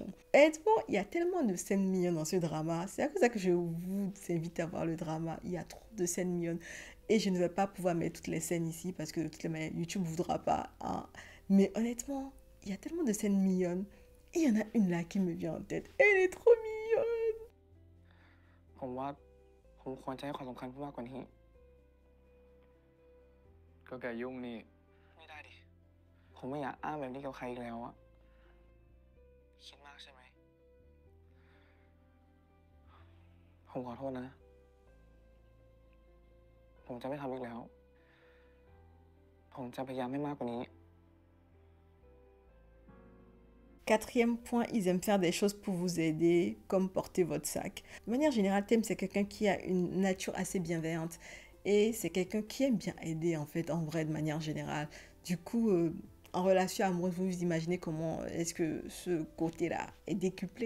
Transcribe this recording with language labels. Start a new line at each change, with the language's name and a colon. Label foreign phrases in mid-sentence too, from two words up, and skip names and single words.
French: Honnêtement, il y a tellement de scènes mignonnes dans ce drama. C'est à cause de ça que je vous invite à voir le drama. Il y a trop de scènes mignonnes. Et je ne vais pas pouvoir mettre toutes les scènes ici parce que de toutes les manières, YouTube ne voudra pas. Hein. Mais honnêtement, il y a tellement de scènes mignonnes. Et il y en a une là qui me vient en tête. Elle est trop mignonne.
Thai: ผมว่าผมควรจะให้ความสำคัญมากกว่านี้ ก็แกยุ่งนี่ ไม่ได้ดิ ผมไม่อยากอ้างแบบนี้กับใครอีกแล้วอะคิดมากใช่ไหม ผมขอโทษนะ ผมจะไม่ทำอีกแล้ว ผมจะพยายามให้มากกว่านี้
French: Quatrième point, ils aiment faire des choses pour vous aider, comme porter votre sac. De manière générale, Tim, c'est quelqu'un qui a une nature assez bienveillante. Et c'est quelqu'un qui aime bien aider, en fait, en vrai, de manière générale. Du coup, en relation amoureuse, vous imaginez comment est-ce que ce côté-là est décuplé.